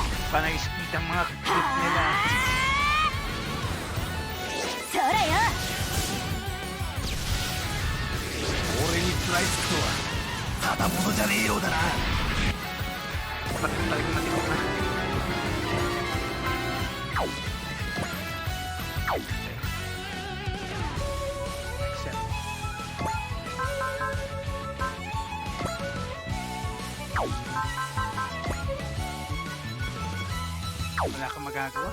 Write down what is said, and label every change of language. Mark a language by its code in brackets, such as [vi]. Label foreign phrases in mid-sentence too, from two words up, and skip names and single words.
[tl] Panay speed ang mga crit nila. [ja] そらよ。俺に食らいつくとはただものじゃねえようだな。 [tl] Bakit talaga matibok na? Accept. Wala kang magagawa.